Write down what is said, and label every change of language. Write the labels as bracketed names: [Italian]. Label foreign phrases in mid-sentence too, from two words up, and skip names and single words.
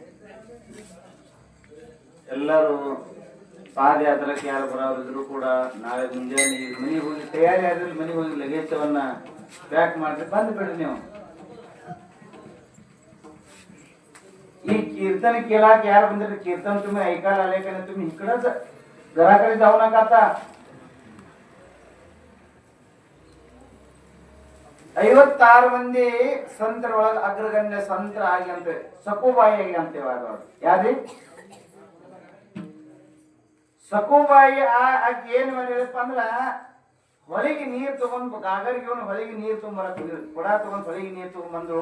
[Kannada] ಎಲ್ಲರೂ ಪಾದಯಾತ್ರಕ್ಕೆ ಯಾರು ಬರೋರಿದ್ರು ಕೂಡ ನಾಳೆ ಮುಂಜಾನೆ ಮನೆಗೆ ಹೋಗಿ ತಯಾರಿ ಆದ್ರೆ ಮನೆಗೆ ಹೋಗಿ ಲಗೇಜವನ್ನ ಪ್ಯಾಕ್ ಮಾಡಿ ಬಂದು ಬಿಡ್ರಿ. ನೀವು ಈ कीर्तन ಕೇಳಾಕ ಯಾರು ಬಂದಿರಿ? [Marathi] कीर्तन तुम्ही ऐकायला आले का नाही? तुम्ही इकडच घराकडे जाऊ नका. [Kannada] आता 56 ಮಂದಿ ಸಂತರೊಳಗ ಅಗ್ರಗಣ್ಯ ಸಂತರ ಆಗಿ ಅಂತ ಸಕುಬಾಯಿ ಆಗಿ ಅಂತೇವ. ಯಾರಿ ಸಕುಬಾಯಿ ಆಗಿ ಏನ್ ಮಾಡಿರಪ್ಪ ಅಂದ್ರ, ಹೊಳಿಗೆ ನೀರ್ ತಗೊಂಡ್ ಗಾಗರಿಗೆ ಹೊಳಿಗೆ ನೀರ್ ತುಂಬರಕ್ ಕೊಡ ತಗೊಂಡ್ ಹೊಳಿಗೆ ನೀರ್ ತಗೊಂಡ್ಬಂದ್ರು.